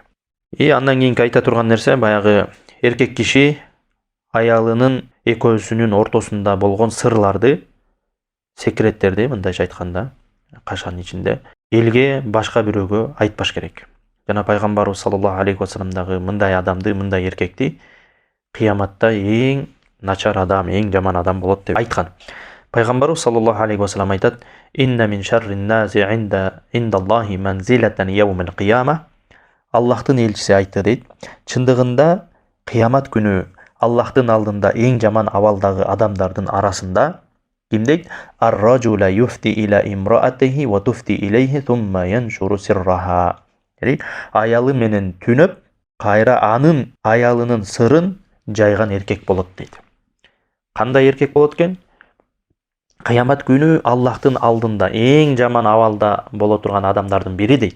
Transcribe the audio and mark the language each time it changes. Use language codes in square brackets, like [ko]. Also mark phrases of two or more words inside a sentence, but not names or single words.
[ky] Андан кийинки айта турган нерсе, баягы эркек киши аялынын экөөсүнүн ортосунда болгон сырларды, секреттерди, мындайча айтканда, кашанын ичинде элге башка бирөөгө айтпаш керек. Жана пайгамбарыбыз [ar] صلى الله عليه وسلم [ky] дагы мындай адамды, мындай эркекти кыяматта эң начар адам, эң жаман адам болот деп айткан. Пайгамбарыбыз [ar] صلى الله عليه وسلم [ky] айтат: [ar] "إن من شر الناس عند الله منزلة يوم القيامة." [ky] Аллахтын элчиси айтты дейт: "Чындыгында кыямат күнү Аллахтын алдында эң жаман абалдагы адамдардын арасында ким дейт? [ar] الرجل يفضي إلى امرأته وتفضي إليه ثم ينشر سرها." [ky] Аялы менен түнөп, кайра анын аялынын сырын жайган эркек болот дейт. Кандай эркек болот экен? Кыямат күнү Аллахтын алдында эң жаман абалда боло турган адамдардын бири дейт.